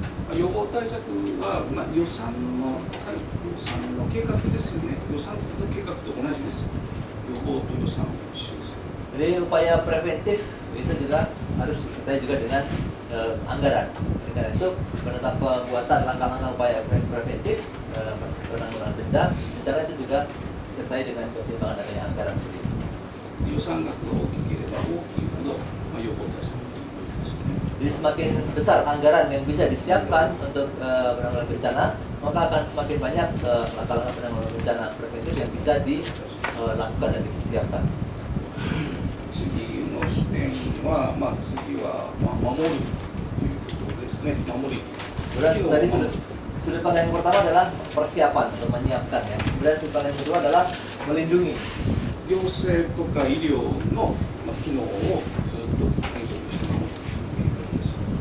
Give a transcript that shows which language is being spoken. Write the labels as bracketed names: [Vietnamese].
[Japanese] 予防対策は、まあ、予算の計画ですよね。予算の計画と同じです。予防と予算を一緒です。 [Indonesian] Jadi upaya preventif itu juga harus disertai juga dengan anggaran. Karena itu menetap pembuatan langkah-langkah upaya preventif penanggulangan bencana itu juga disertai dengan keseimbangan adanya anggaran sendiri. [Japanese] 予算額が大きければ大きいほど、まあ、予防対策がいいということですよね。 [Indonesian] Jadi semakin besar anggaran yang bisa disiapkan untuk penanggulangan bencana, maka akan semakin banyak langkah-langkah penanggulangan bencana preventif yang bisa dilakukan dan disiapkan. [Japanese] 次の視点は、まあ、次は、まあ、守るということですね。守り。 [Indonesian] Kemudian tadi sudut pandang yang pertama adalah persiapan atau menyiapkan ya. Kemudian sudut pandang yang kedua adalah melindungi. [Japanese] 行政とか医療の、まあ、機能をずっと継続して守るということです。